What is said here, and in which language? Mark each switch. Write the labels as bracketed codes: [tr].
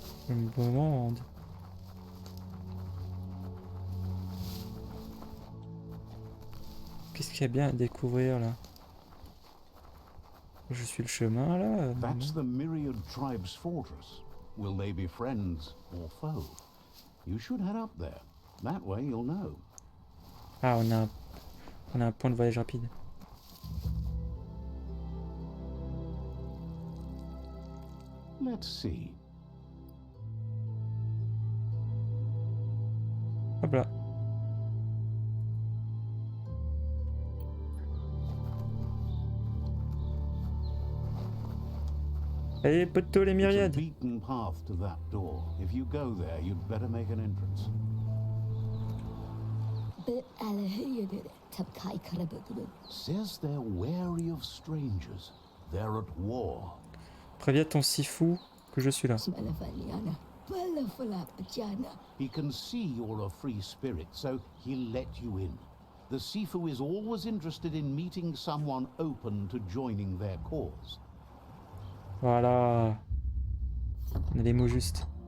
[fr] Un bon monde. Qu'est-ce qu'il y a bien à découvrir là? Je suis le chemin là. [en] That's the Myriad Tribe's fortress. Will they be friends or foe? You should head up there. That way you'll know. [fr] Ah, on a un point de voyage rapide. [en] Let's see. [fr] Hop là. Allez, poteau les [en] It's a [fr] myriades. [en] beaten path to that door. If you go there, you'd better make an entrance. Says they're wary of strangers. They're at war. [fr] Préviens ton sifu que je suis là. [en] He can see you're a free spirit, so he'll let you in. The Sifu is always interested in meeting someone open to joining their cause. [fr] Voilà. On a les mots justes.